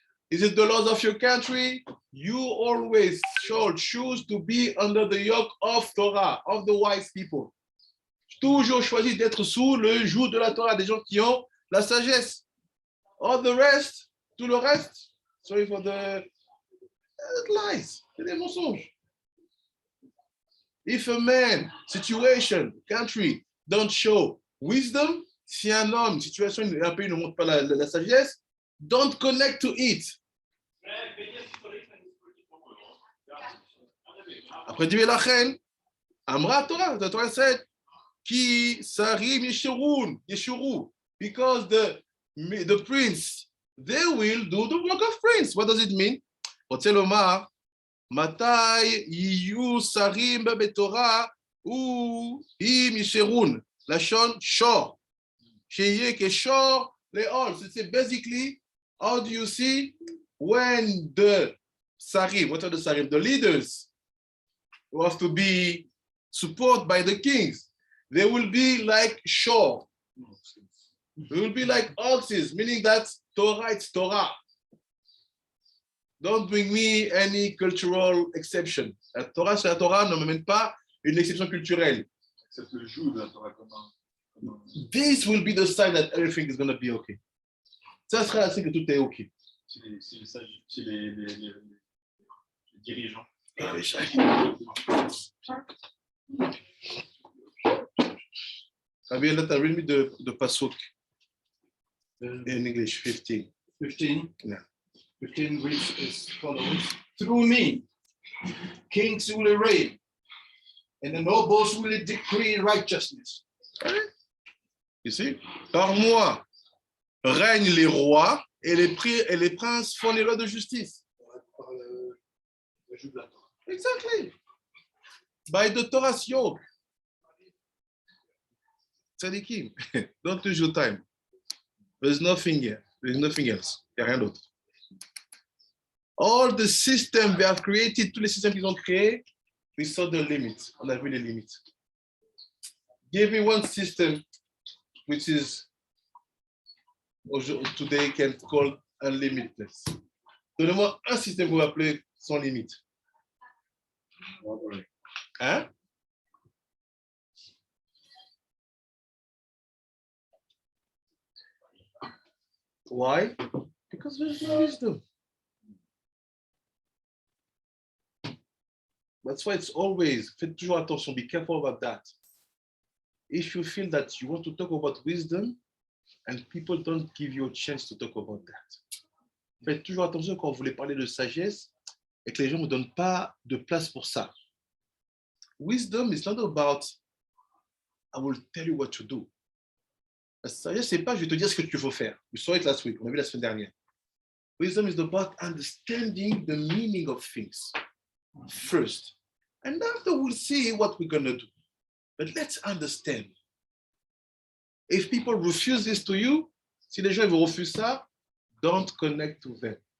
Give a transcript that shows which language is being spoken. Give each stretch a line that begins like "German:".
English: Is it the laws of your country? You always should choose to be under the yoke of Torah, of the wise people.
French: Toujours choisi d'être sous le joug de la Torah, des gens qui ont la sagesse.
English: All the rest,
French: tout le reste,
English: sorry for the lies,
French: c'est des mensonges.
English: If a man, situation, country don't show wisdom,
French: si un homme, situation, un pays ne montre pas la sagesse,
English: don't connect to it.
French: Après, Dieu la reine,
English: Amra Torah, the Torah said, Ki Sarim Yeshuru, because the prince, they will do the work of prince. What does it mean?
Hebrew: רוצה לומר, מתי יהיו שרים בתורה אם ישרון, לשון שור, שיהיה כשור לעול.
English: So it's basically, how do you see when the sarim, what are the sarim? The leaders who have to be support by the kings. They will be like shore. They will be like oxes, meaning that Torah, it's Torah. Don't bring me any cultural exception.
French: La Torah, c'est la Torah, ne m'amène pas une exception culturelle. Accepte le joug de la Torah comme un-
English: This will be the sign that everything is going to be okay.
French: Ça sera le signe que tout est okay. C'est les dirigeants.
English: Rabbi Elnathan, read me the pasuk in English, 15. 15. Yeah. 15 reads as follows. Through me, kings will reign, and the nobles will decree righteousness. You see?
French: Par moi règnent les rois et les princes font les lois de justice. Par le joug de la Torah.
English: Exactly. By the Torah's yoke. Tzadikim, don't lose your time. There's nothing here. There's nothing else.
French: Il n'y a rien d'autre.
English: All the systems they have created,
French: tous les systèmes qu'ils ont créés,
English: we saw the limits.
French: On a vu les limites.
English: Give me one system which is today can call unlimitless.
French: Donnez-moi un système que vous appelez sans limite. Hein?
English: Why? Because there's no wisdom. That's why it's always,
French: faites toujours attention,
English: be careful about that. If you feel that you want to talk about wisdom and people don't give you a chance to talk about that.
French: Faites toujours attention quand vous voulez parler de sagesse et que les gens ne vous donnent pas de place pour ça.
English: Wisdom is not about, I will tell you what to do.
French: La sagesse, c'est pas, je vais te dire ce que tu faut faire.
English: We saw it last week,
French: on a vu la semaine dernière.
English: Wisdom is about understanding the meaning of things first. And after we'll see what we're going to do. But let's understand. If people refuse this to you,
French: si les gens vous refusent ça,
English: don't connect to them.